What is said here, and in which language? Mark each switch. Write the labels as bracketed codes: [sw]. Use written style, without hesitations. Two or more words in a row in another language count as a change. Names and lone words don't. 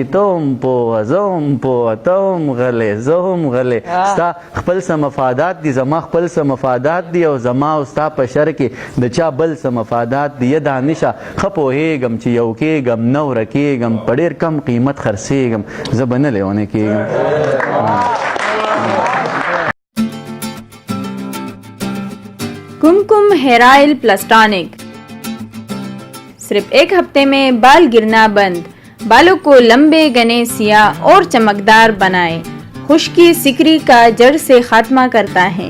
[ps] ته هم پوه، زه هم پوه، ته هم غلی، زه هم غلی. ستا خپل څه مفادات دي، زما خپل څه مفادات دي، او زما او ستا په شر کې د چا بل څه مفادات دي. دانشه ښه پوهېږم چې یو کېږم نه ورکېږم، په ډېر کم قیمت خرڅېږم، زه به نه لیونی کېږم. [ur] कुमकुम हेयर ऑयल प्लस टॉनिक। صرف ایک ہفتے میں بال گرنا بند، بالوں کو لمبے، گھنے، سیاہ اور چمکدار بنائے، خشکی سکری کا جڑ سے خاتمہ کرتا ہے.